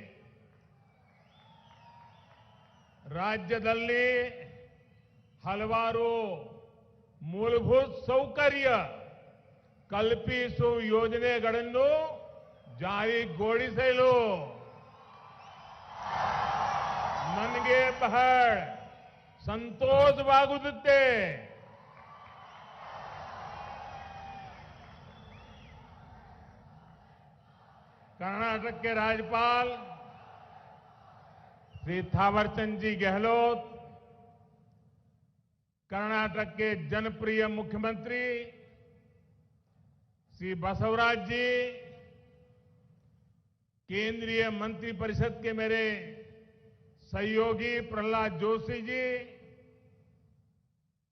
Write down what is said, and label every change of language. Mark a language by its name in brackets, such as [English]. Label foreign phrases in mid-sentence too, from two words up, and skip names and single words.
[Kannada] ರಾಜ್ಯದಲ್ಲಿ ಹಲವಾರು ಮೂಲಭೂತ ಸೌಕರ್ಯ ಕಲ್ಪಿಸುವ ಯೋಜನೆಗಳನ್ನು ಜಾರಿಗೊಳಿಸಲು ನನಗೆ ಬಹಳ ಸಂತೋಷವಾಗುತ್ತದೆ. [Hindi] कर्नाटक के राज्यपाल श्री थावरचंद जी गहलोत, कर्नाटक के जनप्रिय मुख्यमंत्री श्री बसवराज जी, केंद्रीय मंत्रिपरिषद के मेरे सहयोगी प्रहलाद जोशी जी,